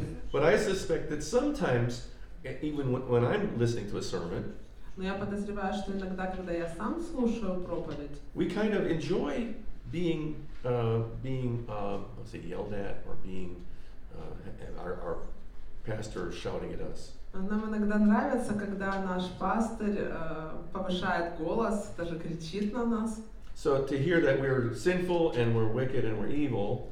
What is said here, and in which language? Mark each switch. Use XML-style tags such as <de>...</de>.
<en>But I suspect that sometimes, even when I'm listening to a sermon,</en> <ru>Но я подозреваю, что иногда, когда я сам слушаю проповедь,</ru> <en>we kind of enjoy being let's say, yelled at, or being our pastor shouting at us.</en> <ru>нам иногда нравится, когда наш пастырь повышает голос, даже кричит на нас.</ru> <en>So to hear that we're sinful and we're wicked and we're evil,</en>